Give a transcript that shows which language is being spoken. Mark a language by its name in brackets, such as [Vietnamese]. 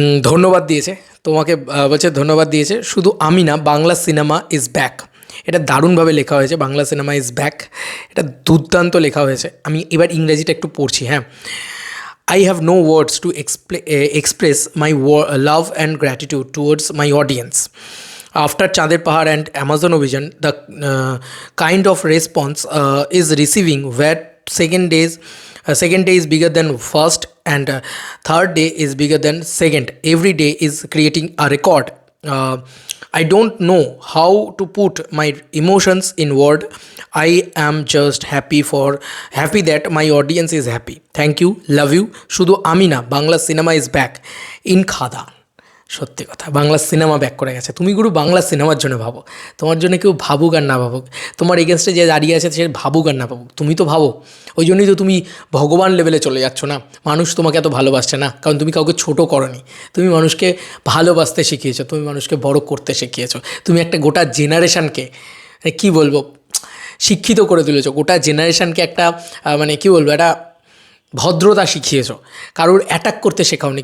[Bangla] ধন্যবাদ দিয়েছে তোমাকে, বলছে ধন্যবাদ দিয়েছে শুধু আমি না, বাংলা সিনেমা [English] Is back. [Bangla] এটা দারুণভাবে লেখা হয়েছে, বাংলা সিনেমা [English] is back, [Bangla] এটা দুর্দান্ত লেখা হয়েছে। আমি এবার ইংরেজিটা একটু পড়ছি। [English] হ্যাঁ, I have no words to express my love and gratitude towards my audience. After Chander Pahar and Amazon Vision, the kind of response is receiving where second day is bigger than first, and third day is bigger than second. Every day is creating a record. I don't know how to put my emotions in word. I am just happy that my audience is happy. Thank you, love you. [Bangla] শুধু আমি না, Bangla cinema [English] is back in [Bangla] খাদান। সত্যি কথা, Bangla cinema back করে গেছে। তুমি গুরু বাংলা সিনেমার জন্য ভাবো, তোমার জন্য কেউ ভাবুক আর না ভাবুক, তোমার এগেনস্টে যে দাঁড়িয়ে আছে সে ভাবুক আর না ভাবুক, তুমি তো ভাবো। ওই জন্যই তো তুমি ভগবান লেভেলে চলে যাচ্ছ না। মানুষ তোমাকে এত ভালোবাসছে না কারণ তুমি কাউকে ছোটো করনি, তুমি মানুষকে ভালোবাসতে শিখিয়েছো, তুমি মানুষকে বড় করতে শিখিয়েছো, তুমি একটা গোটা জেনারেশানকে কী বলবো শিক্ষিত করে তুলেছো, গোটা জেনারেশানকে একটা মানে কী বলবো একটা ভদ্রতা শিখিয়েছো, কারোর অ্যাটাক করতে শেখাওনি।